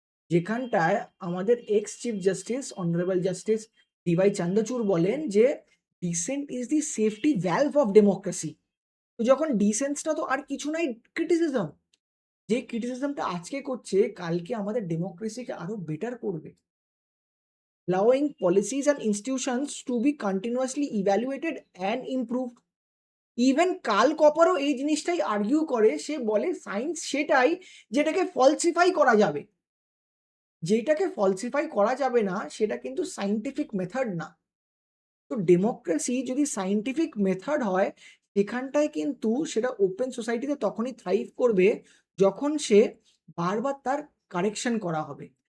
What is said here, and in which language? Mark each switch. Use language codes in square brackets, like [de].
[bn] যেখানটায় আমাদের x chief justice honourable justice dy Chandrachur বলেন যে dissent is the safety valve of democracy. তো যখন ডিসেন্সটা তো আর কিছু নাই, ক্রিটিসিজম, যে ক্রিটিসিজমটা আজকে করছে কালকে আমাদের ডেমোক্রেসিকে আরো বেটার করবে। [en] allowing policies and institutions to be continuously evaluated and improved. [bn] Even কাল কপারও এই জিনিসটাই আর্গিউ করে, সে বলে সায়েন্স সেটাই যেটাকে ফলসিফাই করা যাবে, যেটাকে ফলসিফাই করা যাবে না সেটা কিন্তু সায়েন্টিফিক মেথড না। তো ডেমোক্রেসি যদি সায়েন্টিফিক মেথড হয়, সেখানটায় কিন্তু সেটা ওপেন সোসাইটিতে তখনই থ্রাইভ করবে যখন সে বারবার তার কারেকশন করা হবে।